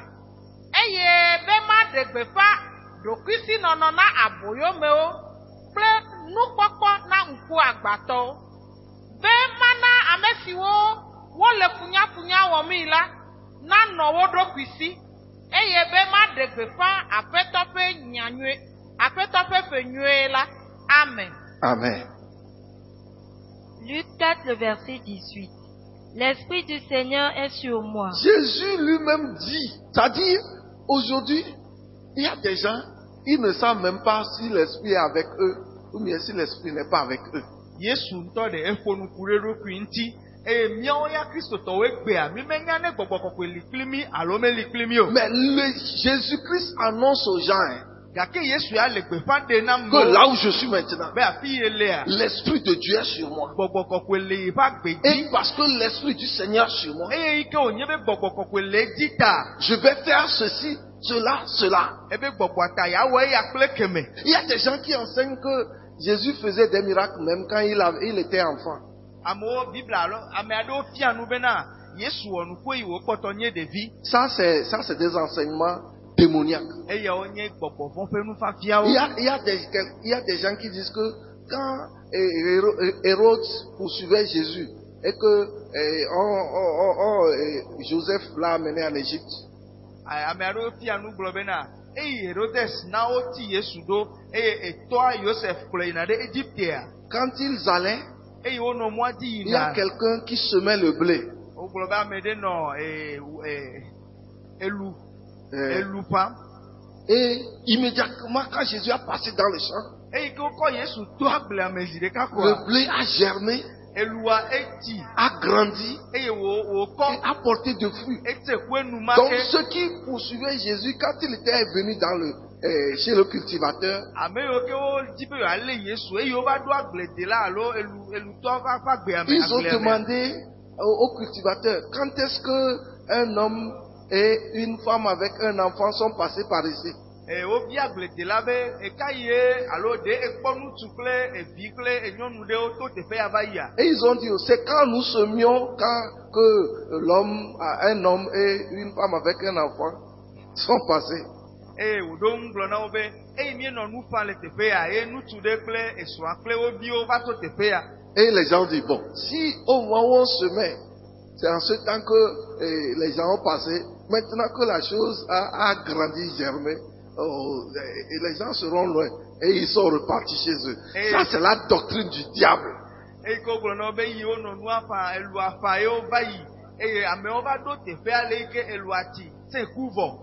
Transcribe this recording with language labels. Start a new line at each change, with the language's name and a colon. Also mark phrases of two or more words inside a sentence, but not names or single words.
Ewe: Eye be maɖe gbeƒã ɖokuisinɔnɔ na aboyomewo kple nukpɔkpɔ na ŋku agbatɔwo. Be mana ame siwo wole funyafunya wɔmii la nanɔ wo ɖokui si. Eye be maɖe gbeƒã aƒetɔ ƒe nyanyue, aƒetɔ ƒe fe nyuie la. Amen. Amen.
French: Luc 4, le verset 18. L'Esprit du Seigneur est sur moi. Jésus lui-même dit, c'est-à-dire, aujourd'hui, il y a des gens, ils ne savent même pas si l'Esprit est avec eux ou bien si l'Esprit n'est pas avec eux.
Ewe: Yesu ntɔ de efonuku ɖe ɖokui ŋuti. Eye míawo ya kristotɔwoe gbea, mi menya ne gbɔgbɔ kɔkɔe li kpli mi alo meli kpli mi o.
French: Mais Jésus-Christ annonce aux gens
Ewe: Gake Yesu ya le gbeƒã ɖe na
French: que là où je suis maintenant,
Ewe: be afi ye lea,
French: l'Esprit de Dieu est sur moi.
Ewe: gbɔgbɔ kɔkɔe le yi ƒe agbe
French: Et
Ewe: dzi.
French: parce que l'Esprit du Seigneur est sur moi,
Ewe: Eye yi ke wònye be gbɔgbɔ kɔkɔe le edzi ta,
French: je vais faire ceci, cela, cela.
Ewe: ebe gbɔgbɔa ta yawɔ eya kple keme.
French: Il y a des gens qui enseignent que Jésus faisait des miracles même quand il était enfant.
Ewe: Amewo Bibla alo ame aɖewo fia nu bena Yesu wɔ nuku yi wòkpɔtɔ nye ɖevi.
French: Ça, c'est des enseignements démoniaques.
Ewe: Eyawo nye gbɔgbɔ vɔ ƒe
French: Il
Ewe: nufafiawo.
French: y a des gens qui disent que quand Hérode poursuivait Jésus et que Joseph l'a amené en Égypte,
Ewe: Ame aɖewo fia nu gblɔ bena eyi Herodes na woti Yesu ɖo eye etɔa Yosef kplɔ yina ɖe Egyptea.
French: quand ils allaient,
Ewe: Eye wonɔ mɔa dzi
French: il y a
Ewe: yina.
French: quelqu'un qui semait le blé.
Ewe: Wogblɔ be ame ɖe nɔ elu ƒãm.
French: Et immédiatement, quand Jésus a passé dans le champ,
Ewe: Eyi ke wokɔ Yesu to agblea me zi ɖeka
French: le
Ewe: koa,
French: blé a germé,
Ewe: elua eti
French: a grandi
Ewe: eye
French: et
Ewe: wòkɔ
French: a porté de fruits.
Ewe: ete ƒu
French: Donc
Ewe: enumake.
French: ceux qui poursuivaient Jésus, quand il était venu chez le cultivateur,
Ewe: Ame yiwo ke wodzi be yealé Yesu eye wova ɖo agbledela alo elutɔ va ƒe agbea me.
French: ils ont
Ewe: agblea me.
French: demandé au cultivateur, quand est-ce qu'un homme et une femme avec un enfant sont passés par ici?
Ewe: Wobia agbledela be eka ye alo ɖe ekpɔ ŋutsu kple evi kple enyɔnu ɖewo to teƒe ya va yia.
French: Et ils ont dit, c'est quand nous semions, un homme et une femme avec un enfant sont passés.
Ewe: Eye wòɖo ŋu gblɔ na wo be eyi míenɔ nu ƒã le teƒe ya eye ŋutsu ɖe kple esrɔ̃a kple wo viwo va to teƒe ya.
French: Et les gens disent, bon, si au moment où on se met, c'est en ce temps que les gens ont passé, maintenant que la chose a grandi, germé, et les gens seront loin et ils sont repartis chez eux. Et ça, c'est la doctrine du diable.
Ewe: Eye ke wogblɔ na wo be yi wonɔ nua ƒã, elua ƒã ye wova yi eye amewo va ɖo teƒea le yi ke elua ti tse ku vɔ.